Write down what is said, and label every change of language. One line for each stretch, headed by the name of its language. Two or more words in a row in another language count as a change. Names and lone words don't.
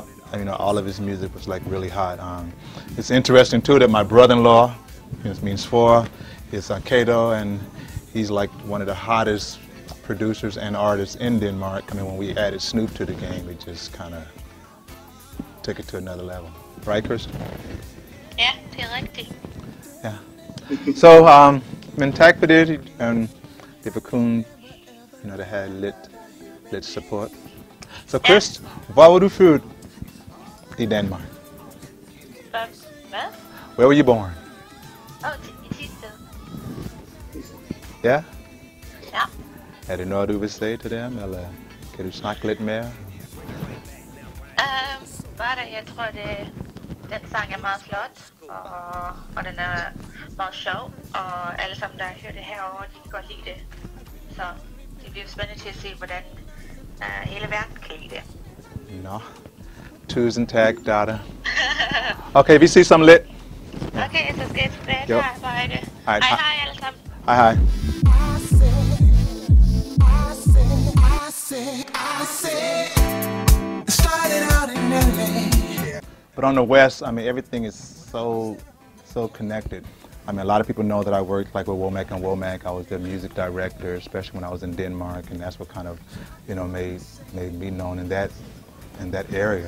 English: You know, all of his music was like really hot. It's interesting too that my brother-in-law, it means four, is KDel, and he's like one of the hottest producers and artists in Denmark. I mean, when we added Snoop to the game, it just kind of took it to another level. Right, Kirsten?
Danish: Ja, det er rigtigt.
English: Yeah.
Danish: So, men tak for det, det var kun,
English: you know,
Danish: det havde lidt support. Så Chris, hvor var du født i Danmark? Hvad?
English: Where were you born?
Danish: I Tisted. Ja? Ja. Er det noget, du vil sige til dem, eller kan du snakke lidt mere? Bare det, jeg tror, den sang er meget flot, og den er meget sjov, og alle sammen, der har hørt det herovre, de kan godt lide det. Så det bliver spændende til at se, hvordan hele verden kan lide det. Nå, tusind tak, Dada. Okay, vi ses som lidt. Okay, så skal jeg tilbage til arbejde. Hej hej alle sammen. Hej hej.
English: But on the West, I mean, everything is so connected. I mean, a lot of people know that I worked like with Womack and Womack. I was their music director, especially when I was in Denmark, and that's what kind of, you know, made me known in that area.